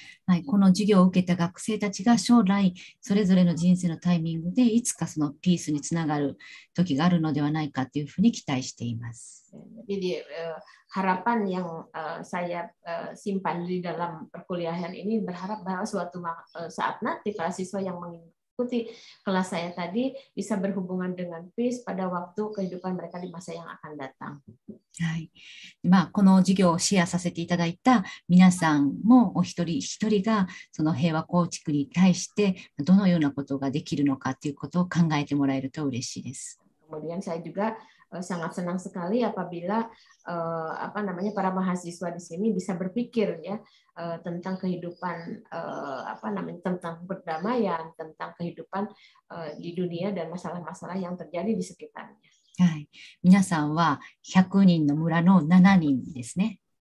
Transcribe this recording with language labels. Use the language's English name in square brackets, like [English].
[Japanese] はい、この授業を受けた学生たちが将来それぞれの人生のタイミングでいつかそのピースにつながる時があるのではないかというふうに期待しています。 [Indonesian] Jadi harapan yang saya simpan di dalam perkuliahan ini berharap bahwa suatu saat nanti para siswa yang mengikuti kelas saya tadi bisa berhubungan dengan peace pada waktu kehidupan mereka di masa yang akan datang. [Japanese] はい、この授業をシェアさせていただいた皆さんもお一人一人がその平和構築に対してどのようなことができるのかということを考えてもらえると嬉しいです。 [Indonesian] Kemudian saya juga sangat senang sekali apabila para mahasiswa di sini bisa berpikir ya tentang kehidupan tentang perdamaian, tentang kehidupan di dunia dan masalah-masalah yang terjadi di sekitarnya. [Japanese] はい、皆さんは100人の村の7人ですね。